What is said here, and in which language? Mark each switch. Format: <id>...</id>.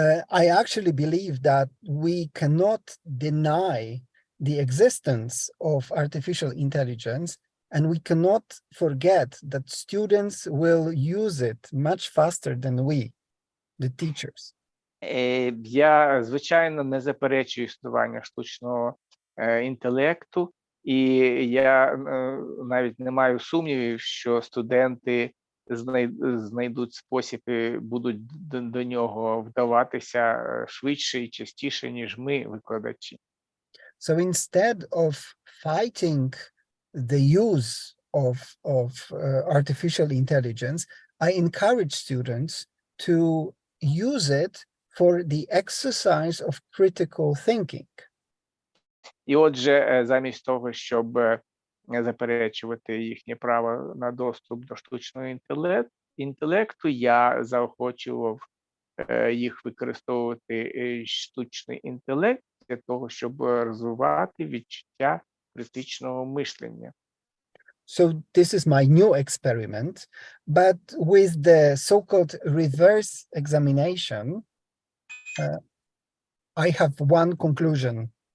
<en>I actually believe that we cannot deny the existence of artificial intelligence, and we cannot forget that students will use it much faster than we, the teachers.</en> <uk>Я, звичайно, не заперечую існування штучного інтелекту, і я навіть не маю сумнівів, що студенти знайдуть спосіб і будуть до нього вдаватися швидше і частіше, ніж ми, викладачі.</uk> <en>So instead of fighting the use of artificial intelligence, I encourage students to use it for the exercise of critical thinking.</en> <uk>І отже, замість того, щоб заперечувати їхнє право на доступ до штучного інтелекту, я заохочував їх використовувати штучний інтелект для того, щоб розвивати відчуття критичного мишлення.</uk> <en>So this is my new experiment, but with the so-called reverse examination, I have one conclusion.</en>